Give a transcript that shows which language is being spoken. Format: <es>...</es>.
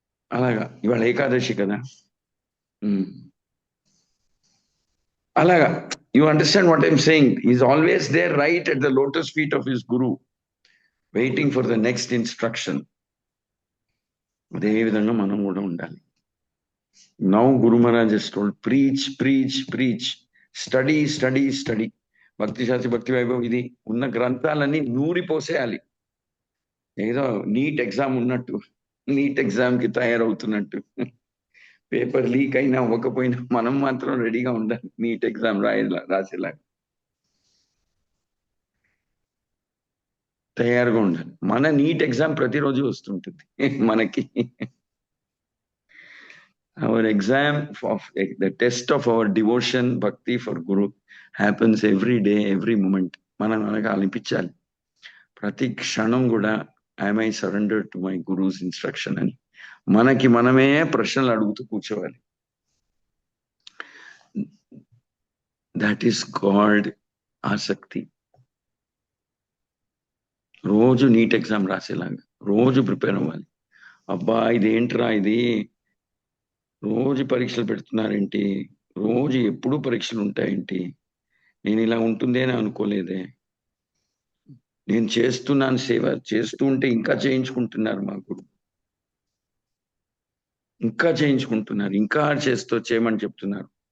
<te>అలాగా ఇవాళ ఏకాదశి కదా.</te> <en>అలాగా you understand what I'm saying? Is always there right at the lotus feet of his guru, waiting for the next instruction.</en> <te>అదే విధంగా మనం కూడా ఉండాలి.</te> <en>Now guru Maharaj has told, preach, preach, preach, study, study, study.</en> <te>భక్తి శాస్త్రి, భక్తి వైభవం, ఇది ఉన్న గ్రంథాలన్నీ నూరిపోసేయాలి. ఏదో నీట్ ఎగ్జామ్ ఉన్నట్టు, నీట్ ఎగ్జామ్ కి తయారవుతున్నట్టు. పేపర్ లీక్ అయినా అవ్వకపోయినా మనం మాత్రం రెడీగా ఉండాలి నీట్ ఎగ్జామ్ రాసేలాగా. తయారుగా ఉండాలి. మన నీట్ ఎగ్జామ్ ప్రతిరోజు వస్తుంటుంది మనకి.</te> <en>Our exam of the test of our devotion, bhakti for Guru happens every day, every moment.</en> <te>మనం మనకు అనిపించాలి ప్రతి క్షణం కూడా,</te> <en>am I surrendered to my Guru's instruction</en> <te>అని మనకి మనమే ప్రశ్నలు అడుగుతూ కూర్చోవాలి.</te> <en>That is called ఆసక్తి.</en> <te>రోజు నీట్ ఎగ్జామ్ రాసేలాగా రోజు ప్రిపేర్ అవ్వాలి. అబ్బా ఇదేంట్రా ఇది, రోజు పరీక్షలు పెడుతున్నారేంటి, రోజు ఎప్పుడు పరీక్షలు ఉంటాయేంటి, నేను ఇలా ఉంటుంది అని అనుకోలేదే, నేను చేస్తున్నాను సేవ, చేస్తూ ఉంటే ఇంకా చేయించుకుంటున్నారు మా గురువు, ఇంకా చేయించుకుంటున్నారు, ఇంకా చేయమని చెప్తున్నారు.</te>